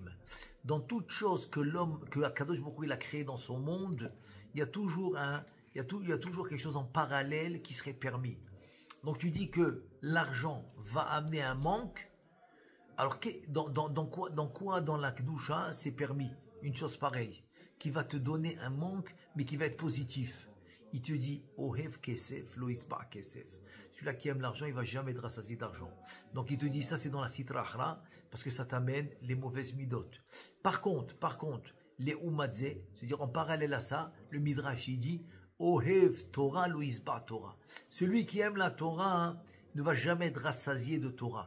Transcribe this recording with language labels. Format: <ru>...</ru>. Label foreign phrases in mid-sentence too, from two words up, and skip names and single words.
<fr>Dans toute chose que l'homme, que</fr> <he>הקדוש ברוך הוא</he> <fr>il a créé dans son monde, il y a toujours quelque chose en parallèle qui serait permis. Donc tu dis que l'argent va amener un manque. Alors dans quoi dans la Kedusha c'est permis une chose pareille, qui va te donner un manque, mais qui va être positif. Il te dit,</fr> <he>אוהב כסף, לא ישבע כסף.</he> <fr>Celui-là qui aime l'argent, il va jamais être rassasié d'argent. Donc il te dit, ça c'est dans la</fr> <arc>סטרא אחרא,</arc> <fr>parce que ça t'amène les mauvaises midot. Par contre, les umadze, c'est-à-dire en parallèle à ça, le Midrash, il dit,</fr> <he>אוהב תורה, לא ישבע תורה.</he> <fr>Celui qui aime la Torah ne va jamais être rassasié de Torah.</fr>